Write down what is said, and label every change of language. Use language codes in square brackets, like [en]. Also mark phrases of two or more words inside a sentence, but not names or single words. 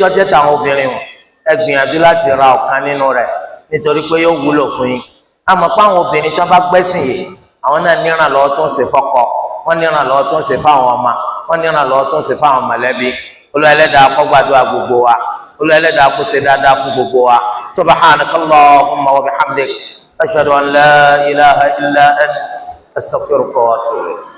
[yo] jẹ́ tàwọn obìnrin wọn ẹ gbìyànjú láti ra ọ̀kan nínú rẹ̀ nítorí pé yóò wúlò fún yín àmọ́ pé àwọn obìnrin tó bá gbẹ́sìn yìí àwọn náà níran lọ́wọ́ tó ń ṣe fọ́kọ wọ́n níran lọ́wọ́ tó ń ṣe fáwọn ọmọ wọ́n níran lọ́wọ́ tó ń ṣe fáwọn mọ̀lẹ́bí Olúwa Ẹlẹ́dàá kó gbàdúrà gbogbo wa Olúwa Ẹlẹ́dàá kó ṣe dáadáa fún gbogbo wa [ar] سبحانك اللهم وبحمدك أشهد أن لا إله إلا أنت أستغفرك وأتوب